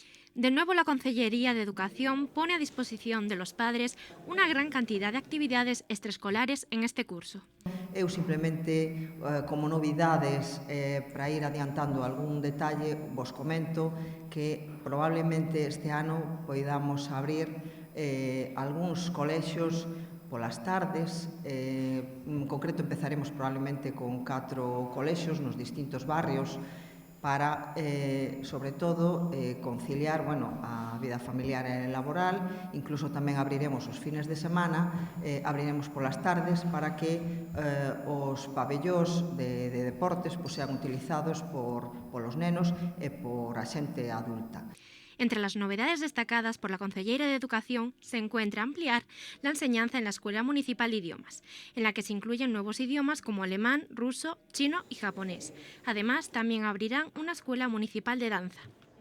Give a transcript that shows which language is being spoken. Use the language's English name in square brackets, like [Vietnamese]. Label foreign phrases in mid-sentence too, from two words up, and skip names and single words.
[Spanish] De nuevo, la Consellería de Educación pone a disposición de los padres una gran cantidad de actividades extraescolares en este curso. [Galician] Eu simplemente, como novidades, para ir adiantando algún detalle, vos comento que probablemente este ano poidamos abrir algúns colexios polas tardes. En concreto empezaremos probablemente con 4 colexios nos distintos barrios para, sobre todo, conciliar a vida familiar e laboral. Incluso tamén abriremos os fines de semana, abriremos polas tardes para que os pabellós de deportes sean utilizados polos nenos e por a xente adulta. [Spanish] Entre las novedades destacadas por la Consellería de Educación se encuentra ampliar la enseñanza en la Escuela Municipal de Idiomas, en la que se incluyen nuevos idiomas como alemán, ruso, chino y japonés. Además, también abrirán una escuela municipal de danza.